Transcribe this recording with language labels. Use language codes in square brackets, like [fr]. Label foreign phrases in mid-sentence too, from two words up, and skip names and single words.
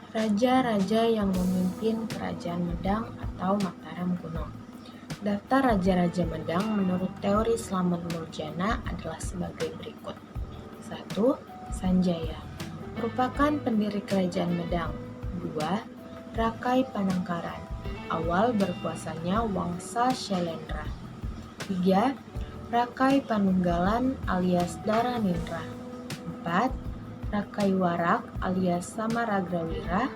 [id] Raja-raja yang memimpin Kerajaan Medang atau Mataram kuno. Daftar raja-raja Medang menurut teori Slamet Nurjana adalah sebagai berikut. 1. Sanjaya, merupakan pendiri Kerajaan Medang. 2. Rakai Panangkaran, awal berkuasanya Wangsa Syailendra. 3. Rakai Panunggalan alias Dharanindra. 4. Rakai Warak alias Samaragrawira.